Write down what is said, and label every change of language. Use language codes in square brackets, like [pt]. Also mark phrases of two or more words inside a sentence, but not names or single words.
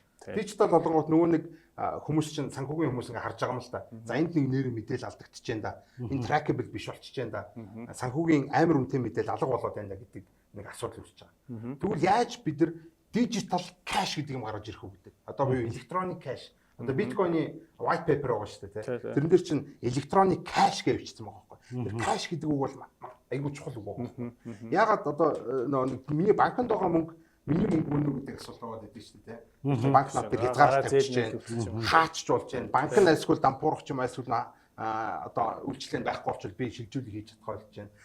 [mn] Дижитал болгонгууд нөгөө нэг хүмүүс чинь санхүүгийн хүмүүс ингээ харж байгаа юм л да. За энд нэг нэр мэдээлэл алдагдчихэж байна да. Энэ trackable биш болчихж байна да. Санхүүгийн амар үнэтэй мэдээлэл алга болоод байна да гэдэг нэг асуудал үүсэж байгаа. Тэгвэл яаж бид нар дижитал кэш гэдэг юм гаргаж ирэх үү гэдэг. Одоо буюу [en] electronic cash. [mn] Одоо биткойны [en] white paper [mn] байгаа шүү дээ. Тэрэн дээр чинь [en] electronic cash [mn] гэж бичсэн байгаа байхгүй. Тэр cash гэдэг үг бол айгүй чухал үг байна. Ягаад одоо миний банкнд байгаа мөнгө миний мөнгө гэдэг асуулт байгаа гэдэг шүү дээ. Банк надад хязгаар тавьчих чинь хаачч болж байна. Банк нь эсвэл дампуурах ч юм эсвэл одоо үйлчлэл байхгүй болчихвол би шилжүүлэг хийж чадах болж байна.